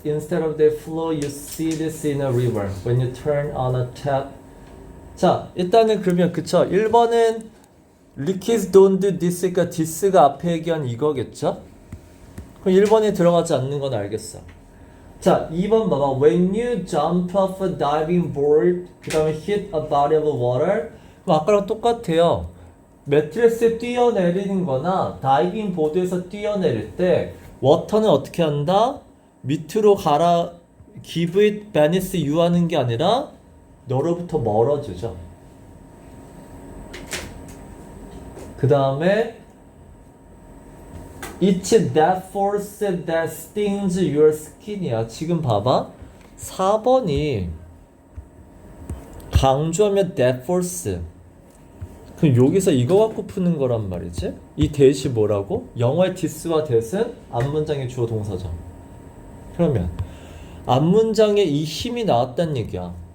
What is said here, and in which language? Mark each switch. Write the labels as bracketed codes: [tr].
[en] Instead of they flow, you see this in a river. When you turn on a tap. [ko] 자, 일단은 그러면 그쵸? 1번은 [en] liquids don't do this [ko] 가 this가 앞에 얘기한 이거겠죠? 그럼 1번에 들어가지 않는 건 알겠어. 자, 2번 봐봐. [en] When you jump off a diving board, [ko] 그 다음에 [en] hit a body of water. [ko] 그럼 아까랑 똑같아요. 매트리스에 뛰어내리는 거나 다이빙 보드에서 뛰어내릴 때 워터는 어떻게 한다? 밑으로 가라, [en] give it beneath you [ko] 하는 게 아니라 너로부터 멀어지죠. [en] 그 다음에 It's that force that stings your skin이야. [ko] 지금 봐봐. 4번이 강조하면 [en] that force. [ko] 그럼 여기서 이거 갖고 푸는 거란 말이지. 이 that이 뭐라고? 영어의 this와 that은 앞문장의 주어 동사죠. 그러면 앞문장에 이 힘이 나왔다는 얘기야.